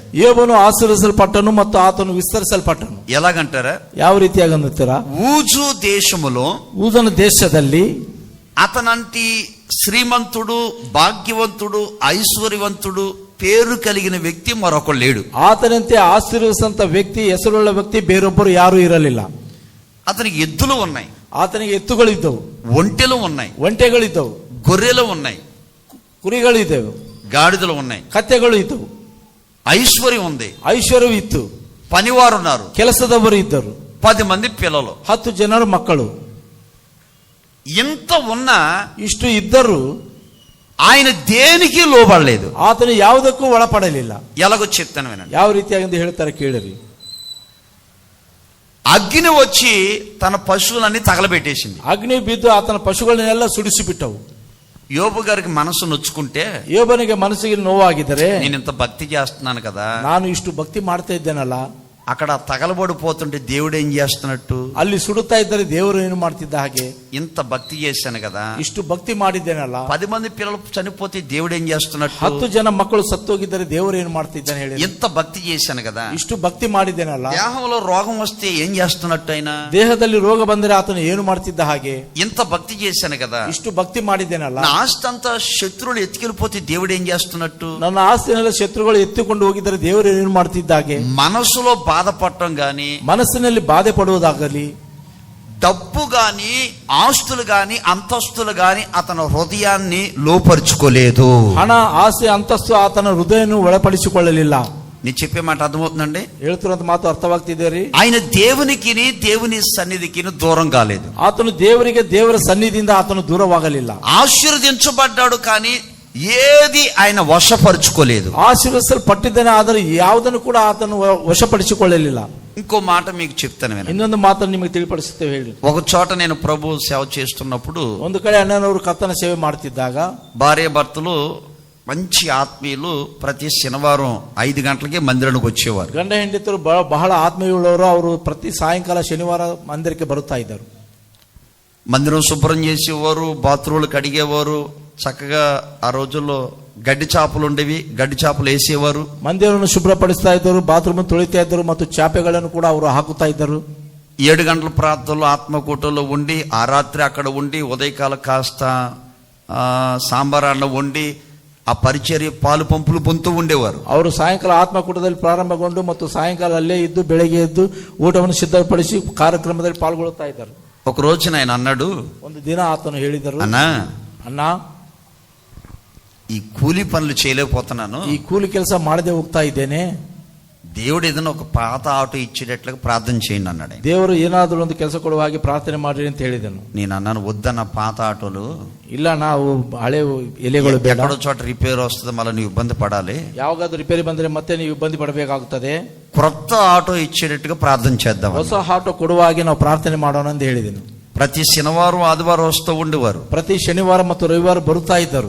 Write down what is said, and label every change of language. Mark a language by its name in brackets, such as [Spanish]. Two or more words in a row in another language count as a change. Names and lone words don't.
[Kannada] ಯೋಬನು ಆಶೀರ್ವದಿಸಲ್ಪಟ್ಟನು ಮತ್ತು ಆತನು ವಿಸ್ತರಿಸಲ್ಪಟ್ಟನು. [Telugu] ఎలాగంటారా? [Kannada] ಯಾವ ರೀತಿಯಾಗಿ ಅನ್ನುತ್ತೀರಾ? [Telugu] ఊజు దేశములో, [Kannada] ಊಜನ ದೇಶದಲ್ಲಿ [Telugu] అతనంటి శ్రీమంతుడు, భాగ్యవంతుడు, ఐశ్వర్యవంతుడు, పేరు కలిగిన వ్యక్తి మరొకడు లేడు. [Kannada] ಆತನಂತೆ ಆಶೀರ್ವದಿಸಂತ ವ್ಯಕ್ತಿ, ಹೆಸರುಳ್ಳ ವ್ಯಕ್ತಿ ಬೇರೊಬ್ಬರು ಯಾರೂ ಇರಲಿಲ್ಲ. [Telugu] అతనికి ఎద్దులు ఉన్నాయి, [Kannada] ಆತನಿಗೆ ಎತ್ತುಗಳಿದ್ದವು, [Telugu] ఒంటెలు ఉన్నాయి, [Kannada] ಒಂಟೆಗಳಿದ್ದವು, [Telugu] గొర్రెలు ఉన్నాయి, [Kannada] ಕುರಿಗಳಿದ್ದವು, [Telugu] గాడిదలు ఉన్నాయి, [Kannada] ಕತ್ತೆಗಳು ಇದ್ದವು, [Telugu] ఐశ్వర్యం ఉంది, [Kannada] ಐಶ್ವರ್ಯವು ಇತ್ತು, [Telugu] పనివారు ఉన్నారు, [Kannada] ಕೆಲಸದವರು ಇದ್ದರು, [Telugu] 10 మంది పిల్లలు, [Kannada] 10 ಜನರು ಮಕ್ಕಳು. [Telugu] ఇంత ఉన్నా [Kannada] ಇಷ್ಟು ಇದ್ದರೂ [Telugu] ఆయన దేనికి లోబడలేదు. [Kannada] ಆತನು ಯಾವುದಕ್ಕೂ ಒಳಪಡಲಿಲ್ಲ. [Telugu] ఎలాగో చెప్తాను వినండి. [Kannada] ಯಾವ ರೀತಿಯಾಗಿ ಹೇಳ್ತಾರೆ ಕೇಳಿರಿ. [Telugu] అగ్ని వచ్చి తన పశువులన్నీ తగలబెట్టేసింది. [Kannada] ಅಗ್ನಿ ಬಿದ್ದು ಆತನ ಪಶುಗಳನ್ನೆಲ್ಲ ಸುಡಿಸಿಬಿಟ್ಟವು. [Telugu] యోబు గారికి మనసు నొచ్చుకుంటే, [Kannada] ಯೋಬನಿಗೆ ಮನಸ್ಸಿಗೆ ನೋವಾಗಿದ್ದರೆ, [Telugu] నేను ఇంత భక్తి చేస్తున్నాను కదా, [Kannada] ನಾನು ಇಷ್ಟು ಭಕ್ತಿ ಮಾಡ್ತಾ ಇದ್ದೇನಲ್ಲ, [Telugu] అక్కడ తగలబడిపోతుంటే దేవుడు ఏం చేస్తున్నట్టు, [Kannada] ಅಲ್ಲಿ ಸುಡುತ್ತಾ ಇದ್ದರೆ ದೇವರು ಏನು ಮಾಡ್ತಿದ್ದ ಹಾಗೆ, [Telugu] ఇంత భక్తి చేశాను కదా, [Kannada] ಇಷ್ಟು ಭಕ್ತಿ ಮಾಡಿದ್ದೇನಲ್ಲ, [Telugu] 10 మంది పిల్లలు చనిపోతే దేవుడు ఏం చేస్తున్నట్టు, [Kannada] 10 ಜನ ಮಕ್ಕಳು ಸತ್ತೋಗಿದ್ದರೆ ದೇವರು ಏನು ಮಾಡ್ತಿದ್ದಾನೆ ಹೇಳಿ, [Telugu] ఇంత భక్తి చేశాను కదా, [Kannada] ಇಷ್ಟು ಭಕ್ತಿ ಮಾಡಿದ್ದೇನಲ್ಲ, [Telugu] దేహంలో రోగం వస్తే ఏం చేస్తున్నట్టు ఆయన, [Kannada] ದೇಹದಲ್ಲಿ ರೋಗ ಬಂದರೆ ಆತನು ಏನು ಮಾಡ್ತಿದ್ದ ಹಾಗೆ, [Telugu] ఇంత భక్తి చేశాను కదా, [Kannada] ಇಷ್ಟು ಭಕ್ತಿ ಮಾಡಿದ್ದೇನಲ್ಲ, [Telugu] నా ఆస్తి అంతా శత్రువులు ఎత్తుకెళ్ళిపోతే దేవుడు ఏం చేస్తున్నట్టు, [Kannada] ನನ್ನ ಆಸ್ತಿನೆಲ್ಲ ಶತ್ರುಗಳು ಎತ್ತಿಕೊಂಡು ಹೋಗಿದ್ದರೆ ದೇವರು ಏನು ಮಾಡ್ತಿದ್ದ ಹಾಗೆ, [Telugu] మనసులో బాధపడటం గాని, [Kannada] ಮನಸ್ಸಿನಲ್ಲಿ ಬಾಧೆ ಪಡುವುದಾಗಲಿ, [Telugu] డబ్బు గాని, ఆస్తులు గాని, అంతస్తులు గాని అతను హృదయాన్ని లోపరుచుకోలేదు. [Kannada] ಹಣ, ಆಸೆ, ಅಂತಸ್ತು ಆತನ ಹೃದಯವನ್ನು ಒಳಪಡಿಸಿಕೊಳ್ಳಲಿಲ್ಲ. [Telugu] నేను చెప్పే మాట అర్థమవుతుందండి? [Kannada] ಹೇಳ್ತಿರೋಂತ ಮಾತು ಅರ್ಥವಾಗ್ತಿದೆ. [Telugu] ఆయన దేవునికి, దేవుని సన్నిధికి దూరం కాలేదు. [Kannada] ಆತನು ದೇವರಿಗೆ, ದೇವರ ಸನ್ನಿಧಿಯಿಂದ ಆತನು ದೂರವಾಗಲಿಲ್ಲ. [Telugu] ఆశీర్వదించబడ్డాడు కానీ ఏది ఆయన వశపరుచుకోలేదు. [Kannada] ಆಶೀರ್ವದಿಸಲ್ಪಟ್ಟಿದ್ದಾನೆ, ಆದರೆ ಯಾವುದನ್ನು ಕೂಡ ಆತನು ವಶಪಡಿಸಿಕೊಳ್ಳಲಿಲ್ಲ. [Telugu] ఇంకో మాట మీకు చెప్తాను వినండి. [Kannada] ಇನ್ನೊಂದು ಮಾತನ್ನು ನಿಮಗೆ ತಿಳಿಪಡಿಸುತ್ತೇವೆ ಹೇಳಿ. [Telugu] ఒక చోట నేను ప్రభు సేవ చేస్తున్నప్పుడు, [Kannada] ಒಂದು ಕಡೆ ಅಣ್ಣನವರು ಕರ್ತನ ಸೇವೆ ಮಾಡ್ತಿದ್ದಾಗ, [Telugu] భార్య భర్తలు మంచి ఆత్మీయులు ప్రతి శనివారం 5 గంటలకి మందిరానికి వచ్చేవారు. [Kannada] ಗಂಡ ಹೆಂಡತಿರು ಬಹಳ ಆತ್ಮೀಯುಳ್ಳವರು. ಅವರು ಪ್ರತಿ ಸಾಯಂಕಾಲ ಶನಿವಾರ ಮಂದಿರಕ್ಕೆ ಬರುತ್ತಾ ಇದ್ದರು. [Telugu] మందిరం శుభ్రం చేసేవారు, బాత్రూమ్లు కడిగేవారు, చక్కగా ఆ రోజుల్లో గడ్డి చాపలు ఉండేవి, గడ్డి చాపలు వేసేవారు. [Kannada] ಮಂದಿರವನ್ನು ಶುಭ್ರಪಡಿಸ್ತಾ ಇದ್ದರು, ಬಾತ್ರೂಮ್ ತೊಳಿತಾ ಇದ್ದರು, ಮತ್ತು ಚಾಪೆಗಳನ್ನು ಕೂಡ ಅವರು ಹಾಕುತ್ತಾ ಇದ್ದರು. [Telugu] 7 గంటల ప్రార్థనలో ఆత్మకూటంలో ఉండి, ఆ రాత్రి అక్కడ ఉండి, ఉదయకాల కాస్త సాంబార్ అన్నం వండి, ఆ పరిచర్య పాలు పంపులు పొందుతూ ఉండేవారు. [Kannada] ಅವರು ಸಾಯಂಕಾಲ ಆತ್ಮಕೂಟದಲ್ಲಿ ಪ್ರಾರಂಭಗೊಂಡು ಮತ್ತು ಸಾಯಂಕಾಲ ಅಲ್ಲೇ ಇದ್ದು ಬೆಳಗ್ಗೆ ಎದ್ದು ಊಟವನ್ನು ಸಿದ್ಧಪಡಿಸಿ ಕಾರ್ಯಕ್ರಮದಲ್ಲಿ ಪಾಲ್ಗೊಳ್ಳುತ್ತಾ ಇದ್ದರು. [Telugu] ఒక రోజున ఆయన అన్నాడు, [Kannada] ಒಂದು ದಿನ ಆತನು ಹೇಳಿದರು, ಅಣ್ಣ, [Telugu] ఈ కూలి పనులు చేయలేకపోతున్నాను, [Kannada] ಈ ಕೂಲಿ ಕೆಲಸ ಮಾಡದೆ ಹೋಗ್ತಾ ಇದ್ದೇನೆ, [Telugu] దేవుడు ఏదైనా ఒక పాత ఆటో ఇచ్చేటట్లుగా ప్రార్థన చేయండి అన్నాడు. [Kannada] ದೇವರು ಏನಾದರೂ ಒಂದು ಕೆಲಸ ಕೊಡುವ ಹಾಗೆ ಪ್ರಾರ್ಥನೆ ಮಾಡ್ರಿ ಅಂತ ಹೇಳಿದನು. [Telugu] నేను అన్నాను, వద్దన్న పాత ఆటోలు, [Kannada] ಇಲ್ಲ, ನಾವು ಹಳೆ ಎಲೆಗಳು ಬೇಡ, [Telugu] ఎక్కడో చోట రిపేర్ వస్తుంది, మళ్ళీ నువ్వు ఇబ్బంది పడాలి, [Kannada] ಯಾವಾಗಾದ್ರೂ ರಿಪೇರಿ ಬಂದ್ರೆ ಮತ್ತೆ ನೀವು ಇಬ್ಬಂದಿ ಪಡಬೇಕಾಗುತ್ತದೆ, [Telugu] క్రొత్త ఆటో ఇచ్చేటట్టుగా ప్రార్థన చేద్దాం, [Kannada] ಹೊಸ ಆಟೋ ಕೊಡುವ ಹಾಗೆ ನಾವು ಪ್ರಾರ್ಥನೆ ಮಾಡೋಣ ಅಂತ ಹೇಳಿದನು. [Telugu] ప్రతి శనివారం ఆదివారం వస్తూ ఉండేవారు. [Kannada] ಪ್ರತಿ ಶನಿವಾರ ಮತ್ತು ರವಿವಾರ ಬರುತ್ತಾ ಇದ್ದರು.